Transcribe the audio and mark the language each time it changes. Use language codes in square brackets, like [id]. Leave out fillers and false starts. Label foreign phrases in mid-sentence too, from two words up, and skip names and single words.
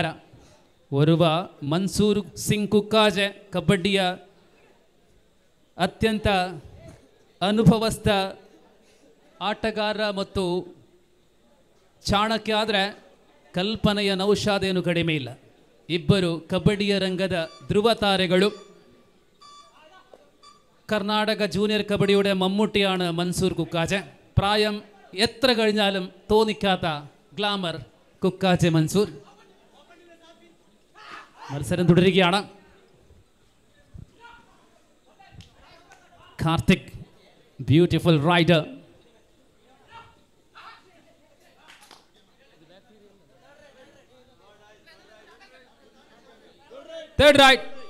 [kn] ಓರ್ವ ಮನ್ಸೂರ್ ಸಿಂಗ್ ಕುಕ್ಕಾಜೆ ಕಬಡ್ಡಿಯ ಅತ್ಯಂತ ಅನುಭವಸ್ಥ ಆಟಗಾರ ಮತ್ತು ಚಾಣಕ್ಯ. ಆದರೆ ಕಲ್ಪನೆಯ ನೌಶಾದ್ ಏನು ಕಡಿಮೆ ಇಲ್ಲ. ಇಬ್ಬರು ಕಬಡ್ಡಿಯ ರಂಗದ ಧ್ರುವ ತಾರೆಗಳು. [ml] കർണാടക ജൂനിയർ കബഡിയുടെ മമ്മൂട്ടിയാണ് മൻസൂർ കുക്കാജെ. പ്രായം എത്ര കഴിഞ്ഞാലും തോന്നിക്കാത്ത ഗ്ലാമർ കുക്കാജെ മൻസൂർ. മത്സരം തുടരുകയാണ്. കാർത്തിക് [en] beautiful raider. Third right.